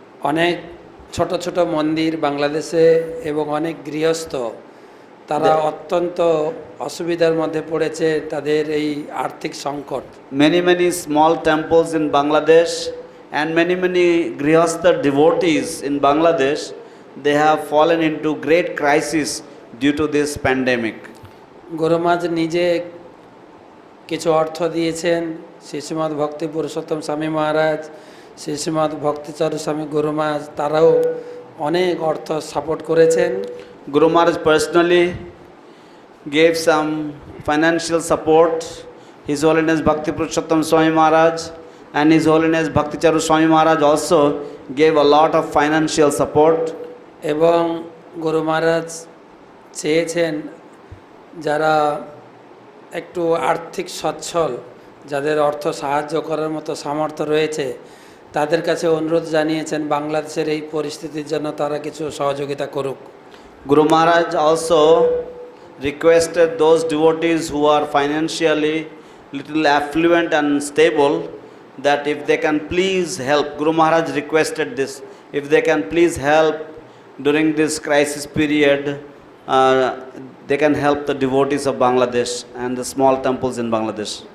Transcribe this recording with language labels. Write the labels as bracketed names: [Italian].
[Bangla] অনেক ছোট ছোট মন্দির বাংলাদেশে এবং অনেক গৃহস্থ তারা অত্যন্ত অসুবিধার মধ্যে পড়েছে তাদের এই আর্থিক সংকট। [English] Many small temples in Bangladesh and many grihastha devotees in Bangladesh, they have fallen into great crisis due to this pandemic. [Bangla] গুরু মহারাজ নিজে কিছু অর্থ দিয়েছেন, শ্রীশ্রীমৎ ভক্তি পুরুষোত্তম স্বামী মহারাজ, শ্রীশ্রীমৎ ভক্তিচারু স্বামী গুরু মহারাজ তারাও অনেক অর্থ সাপোর্ট করেছেন। [English] Guru Maharaj personally gave some financial support. His Holiness Bhakti Purushottam Swami Maharaj and His Holiness Bhakticharu Swami Maharaj also gave a lot of financial support. [Bangla] এবং গুরু মহারাজ চেয়েছেন যারা একটু আর্থিক সচ্ছল, যাদের অর্থ সাহায্য করার মতো সামর্থ্য রয়েছে, তাদের কাছে অনুরোধ জানিয়েছেন বাংলাদেশের এই পরিস্থিতির জন্য তারা কিছু সহযোগিতা করুক। [English] Guru Maharaj also requested those devotees who are financially little affluent and stable that if they can please help. Guru Maharaj requested this, if they can please help during this crisis period, they can help the devotees of Bangladesh and the small temples in Bangladesh.